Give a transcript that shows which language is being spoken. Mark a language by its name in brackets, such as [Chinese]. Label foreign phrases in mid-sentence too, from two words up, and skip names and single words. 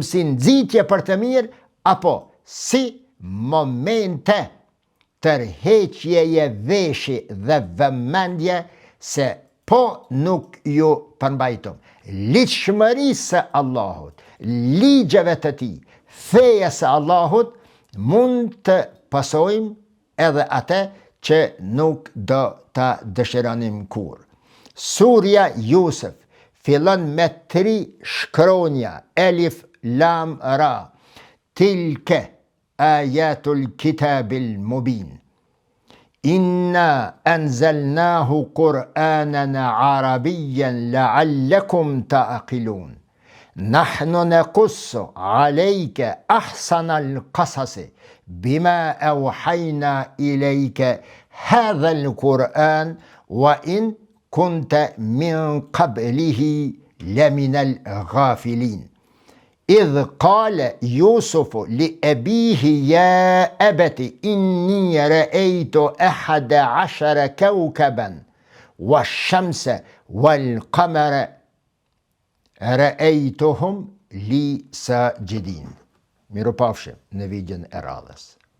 [Albanian] si nxitje për të mirë, apo si momente tërheqjeje veshi dhe vëmendje se po nuk ju përmbajtum ligjshmërisë së Allahut, ligjeve të tij, feja së Allahut, mund të pasojmë edhe atë që nuk do ta dëshironim kur. Surja Jusuf fillon me 3 shkronja, elif, lam, ra. [Arabic] تلك آيات الكتاب المبين. إنا أنزلناه قرآنا عربيا لعلكم تعقلون. نحن نقص عليك أحسن القصص بما أوحينا إليك هذا القرآن وإن كنت من قبله لمن الغافلين. إذ قال يوسف لأبيه يا أبت إني رأيت 11 كوكبا والشمس والقمر رأيتهم لي ساجدين. [Albanian] Mirupafshim në videon e radhës.